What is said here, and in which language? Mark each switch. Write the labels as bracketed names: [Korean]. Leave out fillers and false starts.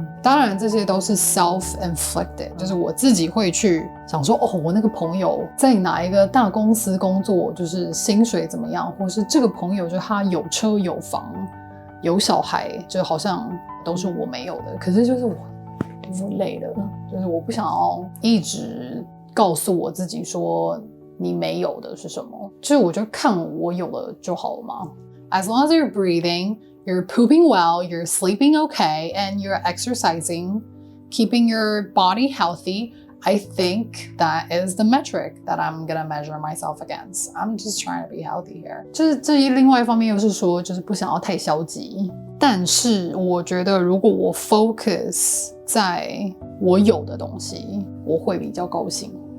[Chinese] 当然这些都是 self-inflicted， 就是我自己会去想说，我那个朋友在哪一个大公司工作，就是薪水怎么样，或是这个朋友就是他有车有房有小孩，就好像都是我没有的。可是就是我累了，就是我不想要一直告诉我自己说你没有的是什么，就是我就看我有了就好了嘛。 [English] As long as you're breathing, you're pooping well, you're sleeping okay, and you're exercising, keeping your body healthy, I think that is the metric that I'm gonna measure myself against. I'm just trying to be healthy here. [Chinese] 就是这另外一方面又是说，就是不想要太消极。但是我觉得如果我 focus 在我有的东西，我会比较高兴。